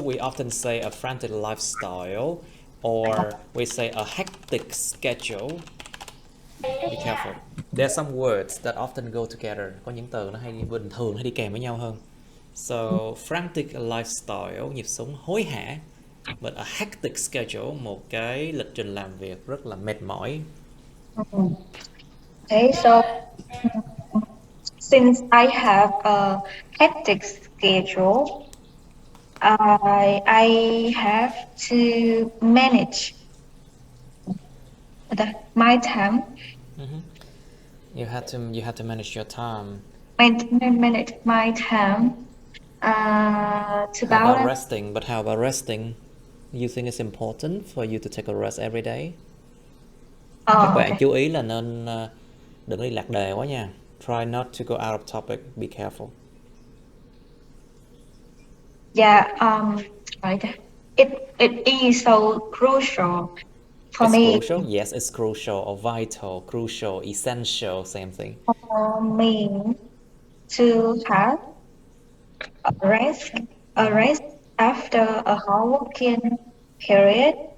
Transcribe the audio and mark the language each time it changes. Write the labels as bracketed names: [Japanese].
[English] We often say a frantic lifestyle, or we say a hectic schedule. Be careful. There are some words that often go together. [Vietnamese] Có những từ nó bình thường hay đi kèm với nhau hơn. [English] So frantic lifestyle, [Vietnamese] nhịp sống hối hả. [English] But a hectic schedule, [Vietnamese] một cái lịch trình làm việc rất là mệt mỏi. [English] Okay, so since I have a hectic schedule, I have to manage my time. You have to manage your time. Manage my time to How about balance. resting? But how about resting? You think it's important for you to take a rest every day? [Vietnamese] Các bạn chú ý là nên đừng đi lạc đề quá nha. [English] Try not to go out of topic. Be careful. Yeah, right. It is so crucial for It's me. crucial. Yes, it's crucial or vital, crucial, essential, same thing. For me to have a rest after a hard working period.